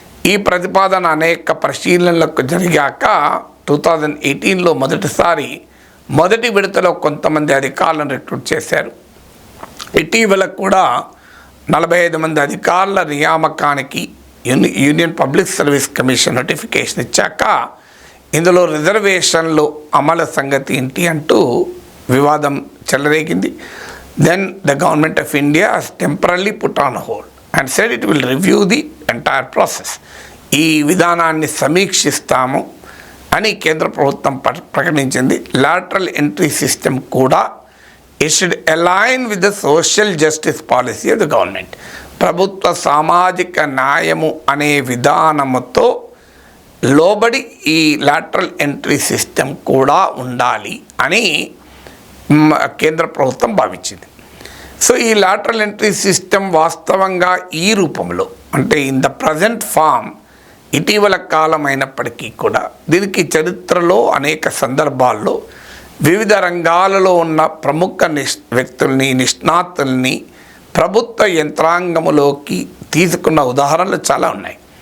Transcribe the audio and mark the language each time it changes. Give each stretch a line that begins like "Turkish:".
Telugu: ఈ ప్రతిపాదన అనేక పరిశీలనలకు జరిగాక 2018లో మొదటి విడతలో కొంతమంది అధికారులను రిక్రూట్ చేశారు. ఇటీవల కూడా 45 మంది అధికారుల నియామకానికి union public service commission notification ఇచ్చాక ఇందులో రిజర్వేషన్లు అమలు సంగతి ఏంటి అంటూ వివాదం చెలరేగింది.
English: Then the government of India has temporarily put on hold and said it will review the entire process.
Telugu: ఈ విధానాన్ని సమీక్షిస్తాము అని కేంద్ర ప్రభుత్వం ప్రకటించింది. లాటరల్ ఎంట్రీ సిస్టమ్ కూడా
English: it should align with the social justice policy of the government.
Telugu: ప్రభుత్వ సామాజిక న్యాయము అనే విధానముతో లోబడి ఈ లాటరల్ ఎంట్రీ సిస్టమ్ కూడా ఉండాలి అని కేంద్ర ప్రభుత్వం భావించింది. సో ఈ లాటరల్ ఎంట్రీ సిస్టమ్ వాస్తవంగా ఈ రూపంలో, అంటే
English: in the present form,
Telugu: ఇటీవల కాలం అయినప్పటికీ కూడా దీనికి చరిత్రలో అనేక సందర్భాల్లో వివిధ రంగాలలో ఉన్న ప్రముఖ వ్యక్తుల్ని, నిష్ణాతుల్ని ప్రభుత్వ యంత్రాంగములోకి తీసుకున్న ఉదాహరణలు చాలా ఉన్నాయి.